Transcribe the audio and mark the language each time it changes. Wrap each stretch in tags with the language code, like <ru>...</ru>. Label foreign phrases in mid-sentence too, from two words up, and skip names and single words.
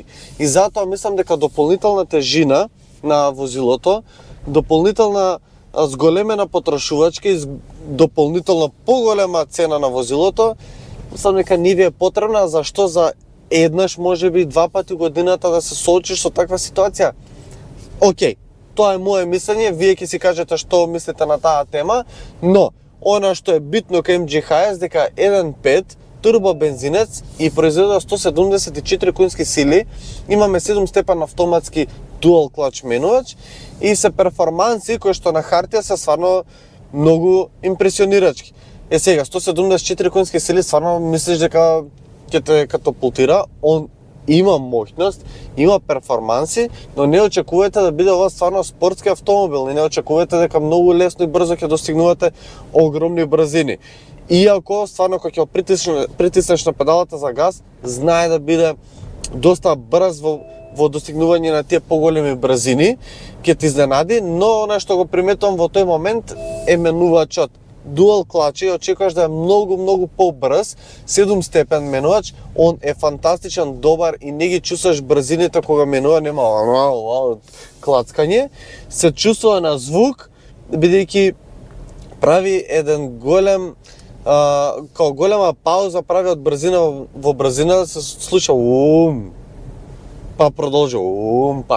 <mk>И затоа мислам дека дополнителна тежина на возилото, дополнителна зголемена потрошувачка и дополнително поголема цена на возилото, мислам дека не ви е потребна, зашто за еднаш, можеби два пати годината да се соочиш со таква ситуација. Океј, Тоа е моje мислење, вие ќе си кажете што мислите на таа тема, но она што е битно кај MG HS дека 1.5 турбо бензинец и произведува 174 конски сили, имаме 7 степен автоматски</mk> <en>dual clutch</en> <mk>менувач и се перформанси кои што на хартија се стварно многу импресионирачки. Сега 174 конски сили стварно мислиш дека ќе те катапултира, он има моќност, има перформанси, но не очекувате да биде ова стварно спортски автомобил и не очекувате дека многу лесно и брзо ќе достигнувате огромни брзини. Иако стварно кога ќе притиснеш на педалата за газ, знае да биде доста брз во достигнување на тие поголеми брзини, ќе ти изненади, но она што го приметувам во тој момент е менувачот.</mk> <en>Dual clutch</en> <mk>и очекуваш да е многу побрз, 7 степен менувач, он е фантастичен, добар и не ги чувстваш брзините кога менува, нема клацкање, се чувствува на звук, бидејќи прави еден голем као голема пауза, прави од брзина во брзина, се слуша па продолжи пак.</mk>